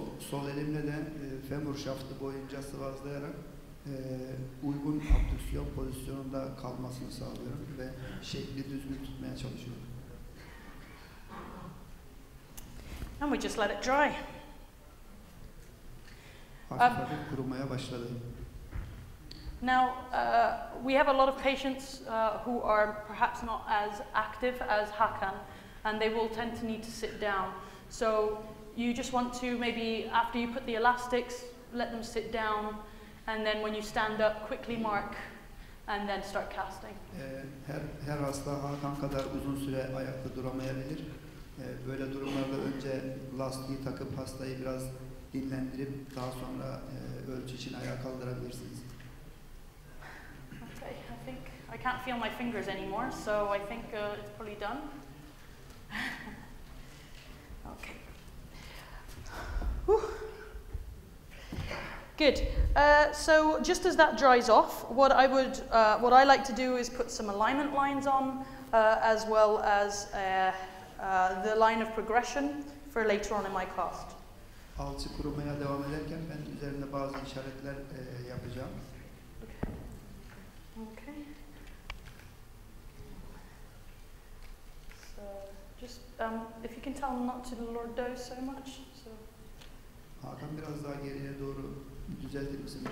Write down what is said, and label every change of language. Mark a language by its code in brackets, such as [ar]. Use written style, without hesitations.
[tr] Sol elimle de femur şaftı boyunca sıvazlayarak uygun abdüksiyon pozisyonunda kalmasını sağlıyorum ve şekli düzgün tutmaya çalışıyorum. [en] And we just let it dry. [tr] Hafif hafif kurumaya başladı. [en] Now, we have a lot of patients who are perhaps not as active as Hakan, and they will tend to need to sit down. So you just want to maybe, after you put the elastics, let them sit down, and then when you stand up, quickly mark, and then start casting. [tr] Her hasta Hakan kadar uzun süre ayakta duramayabilir. Böyle durumlarda önce lastiği takıp hastayı biraz dinlendirip daha sonra ölçü için ayağa kaldırabilirsiniz. [en] Okay, I think I can't feel my fingers anymore, so I think it's probably done. Okay. Whew. Good. So just as that dries off, what I like to do is put some alignment lines on, as well as the line of progression for later on in my cast. [tr] Alçı kurumaya devam ederken ben üzerinde bazı işaretler yapacağım. [en] Okay. So just if you can tell them not to lordo so much. So. [tr] Hakan biraz daha geriye doğru düzeltir misin?